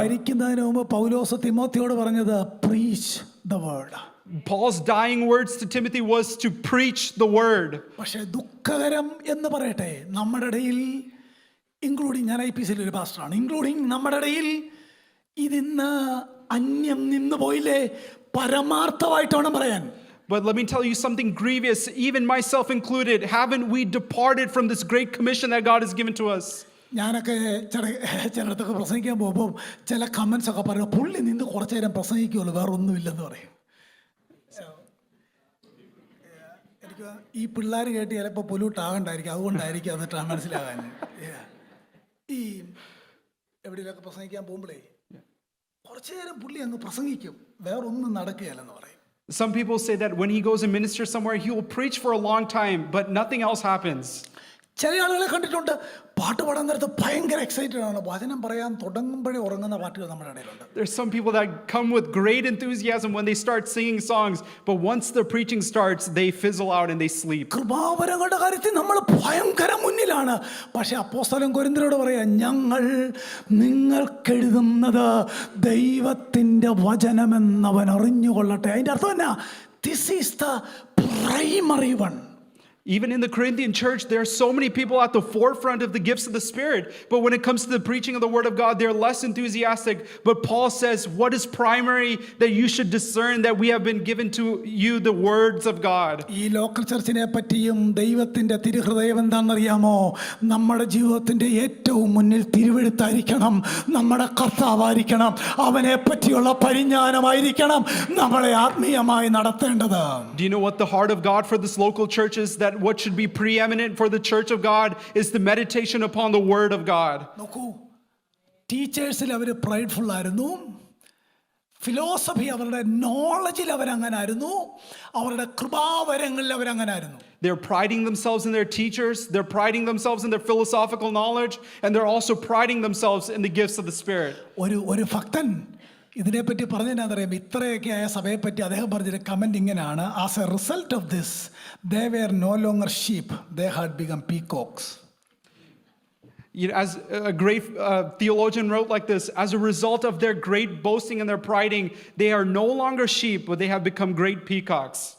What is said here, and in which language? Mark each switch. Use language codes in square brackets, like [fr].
[ml] മരിക്കുന്നതിന് മുമ്പ് പൗലോസ് തിമോത്തിയോട് പറഞ്ഞത്, [en] preach the word. Paul's dying words to Timothy was to preach the word. [ml] പക്ഷേ ദുഃഖകരം എന്ന് പറയട്ടെ, നമ്മുടെ ഇടയിൽ ഇൻക്ലൂഡിങ്, ഞാൻ IPCയിൽ ഒരു പാസ്റ്ററാണ്, ഇൻക്ലൂഡിങ് നമ്മുടെ ഇടയിൽ ഇതിന്ന് അന്യം നിന്ന് പോയില്ലേ, പരമാർത്ഥമായിട്ട് വേണം പറയാൻ. [en] But let me tell you something grievous, even myself included. Haven't we departed from this great commission that God has given to us? [ml] ഞാനൊക്കെ ചിലയിടത്തൊക്കെ പ്രസംഗിക്കാൻ പോകുമ്പോൾ ചില കമൻസ് ഒക്കെ പറയും, പുള്ളി നിന്ന് കുറച്ചു നേരം പ്രസംഗിക്കുമല്ലോ, വേറെ ഒന്നുമില്ലെന്ന് പറയും. എനിക്ക് ഈ പിള്ളേർ കേട്ട് ചിലപ്പോൾ പൊല്യൂട്ട് ആകണ്ടായിരിക്കും, അതുകൊണ്ടായിരിക്കും എന്നിട്ട് മനസ്സിലാകാൻ. ഈ എവിടെയൊക്കെ പ്രസംഗിക്കാൻ പോകുമ്പോഴേ കുറച്ചു നേരം പുള്ളി അങ്ങ് പ്രസംഗിക്കും, വേറൊന്നും നടക്കുകയല്ലെന്ന് പറയും. [en] Some people say that when he goes and ministers somewhere, he will preach for a long time, but nothing else happens. [ml] ചില ആളുകളെ കണ്ടിട്ടുണ്ട്, പാട്ട് പാടാൻ നേരത്ത് ഭയങ്കര എക്സൈറ്റഡ് ആണ്, വചനം പറയാൻ തുടങ്ങുമ്പോഴേ ഉറങ്ങുന്ന പാട്ടുകൾ നമ്മുടെ ഇടയിലുണ്ട്. [en] There's some people that come with great enthusiasm when they start singing songs, but once the preaching starts, they fizzle out and they sleep. [ml] കൃപാവരങ്ങളുടെ കാര്യത്തിൽ നമ്മൾ ഭയങ്കര മുന്നിലാണ്. പക്ഷെ അപ്പോസ്തലൻ കൊരിന്ത്യരോട് പറയാ, ഞങ്ങൾ നിങ്ങൾക്കെഴുതുന്നത് ദൈവത്തിൻ്റെ വചനമെന്നവൻ അറിഞ്ഞുകൊള്ളട്ടെ. അതിൻ്റെ അർത്ഥം എന്നാ? [en] This is the primary one. Even in the Corinthian church, there are so many people at the forefront of the gifts of the Spirit. But when it comes to the preaching of the Word of God, they're less enthusiastic. But Paul says, what is primary? That you should discern that we have been given to you the words of God. [ml] ഈ local ചർച്ചിനെ പറ്റിയും ദൈവത്തിൻ്റെ തിരുഹൃദയം എന്താണെന്നറിയാമോ? നമ്മുടെ ജീവിതത്തിൻ്റെ ഏറ്റവും മുന്നിൽ തിരുവെഴുത്തായിരിക്കണം, നമ്മുടെ കർത്താവായിരിക്കണം, അവനെ പറ്റിയുള്ള പരിജ്ഞാനമായിരിക്കണം നമ്മളെ ആത്മീയമായി നടത്തേണ്ടത്. [en] Do you know what the heart of God for this local church is? That that what should be preeminent for the church of God is the meditation upon the word of God. [ml] നോക്കൂ, ടീച്ചേഴ്സിൽ അവർ പ്രൈഡ്ഫുൾ ആയിരുന്നു, philosophy അവരുടെ നോളജിൽ അവരങ്ങനായിരുന്നു, അവരുടെ കൃപാവരങ്ങളിൽ അവരങ്ങനായിരുന്നു. [en] They're priding themselves in their teachers, they're priding themselves in their philosophical knowledge, and they're also priding themselves in the gifts of the Spirit. [ml] ഒരു ഭക്തൻ ഇതിനെപ്പറ്റി പറഞ്ഞതിനറിയാം, ഇത്രയൊക്കെ ആയ സഭയെപ്പറ്റി അദ്ദേഹം പറഞ്ഞൊരു കമൻറ്റ് ഇങ്ങനെയാണ്: [en] As a result of this they were no longer sheep, they had become peacocks. You know, as a great theologian wrote like this, as a result of their great boasting and their priding, they are no longer sheep, but they have become great peacocks.